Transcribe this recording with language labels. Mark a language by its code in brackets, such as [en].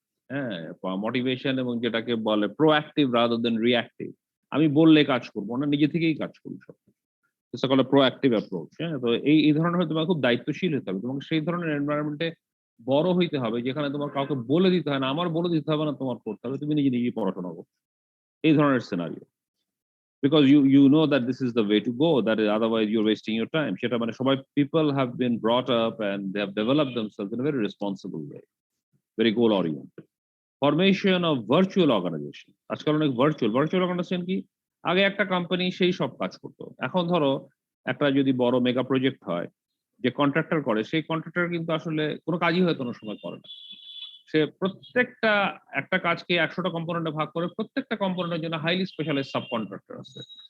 [bn] হ্যাঁ, মোটিভেশন এবং যেটাকে বলে [en] Proactive rather than reactive. [bn] আমি বললে কাজ করবো না, নিজে থেকেই কাজ করি সব। সকলে প্রোঅ্যাক্টিভ অ্যাপ্রোচ। হ্যাঁ, তো এই ধরনের হয়তো তোমার খুব দায়িত্বশীল হতে হবে, তোমাকে সেই ধরনের এনভায়রনমেন্টে বড় হইতে হবে যেখানে তোমার কাউকে বলে দিতে হয় না, আমার বলে দিতে হবে না, তোমার করতে হবে, তুমি নিজেই পড়াশোনা করো। এই ধরনের [en] Scenario, because you know that this is the way to go, that is, otherwise you're wasting your time. [bn] সেটা মানে সবাই, [en] people have been brought up and they have developed themselves in a very responsible way, very goal oriented. Formation of virtual organization, [bn] আজকাল অনেক virtual organisation কি, আগে একটা company সেই সব কাজ করতো, এখন ধরো একটা যদি বড় মেগা প্রজেক্ট হয়, যে কন্ট্রাক্টর করে সেই কন্ট্রাক্টর কিন্তু আসলে কোনো কাজই হয়তো কোনো সময় করে না, সে প্রত্যেকটা একটা কাজকে 100টা কম্পোনেন্টে ভাগ করে প্রত্যেকটা কম্পোনেন্টের জন্য হাইলি স্পেশালাইজ সাব কন্ট্রাক্টর আছে।